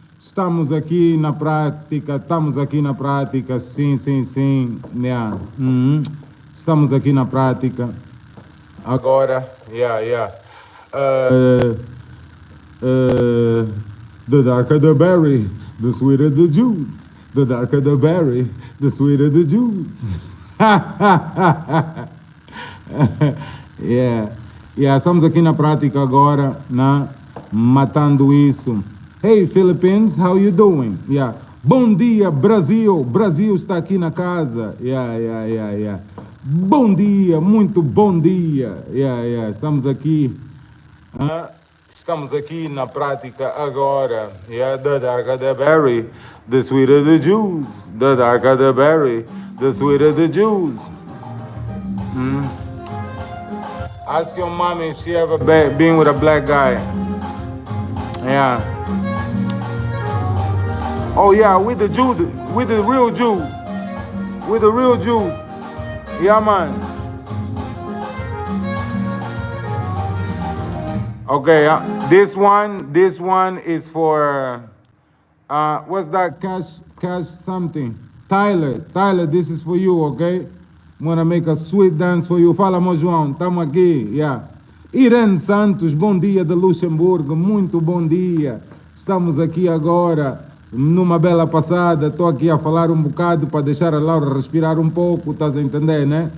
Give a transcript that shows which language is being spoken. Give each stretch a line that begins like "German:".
Portuguese: Estamos aqui na prática. Sim, sim, sim. Yeah. Estamos aqui na prática. Agora, yeah.
English: The darker the berry, the sweeter the juice. The darker the berry, the sweeter the juice.
Portuguese: Yeah. Yeah, estamos aqui na prática agora, né? Matando isso.
English: Hey Philippines, how you doing?
Portuguese: Yeah. Bom dia, Brasil. Brasil está aqui na casa. Yeah, yeah, yeah, yeah. Bom dia, muito bom dia. Yeah, yeah. Estamos aqui. Estamos aqui na prática agora.
English: Yeah, the darker the berry, the sweeter the juice. The darker the berry, the sweeter the juice. Ask your mom if she ever been with a black guy. Yeah. Oh yeah, with the Jew, with the real Jew, with the real Jew. Yeah, man. Okay, this one is for, what's that? Cash something. Tyler, this is for you, okay? I'm gonna make a sweet dance for you.
Portuguese: Fala, meu João, tamo aqui, yeah. Irene Santos, bom dia de Luxemburgo, muito bom dia. Estamos aqui agora, numa bela passada. Estou aqui a falar um bocado para deixar a Laura respirar um pouco, estás a entender, né?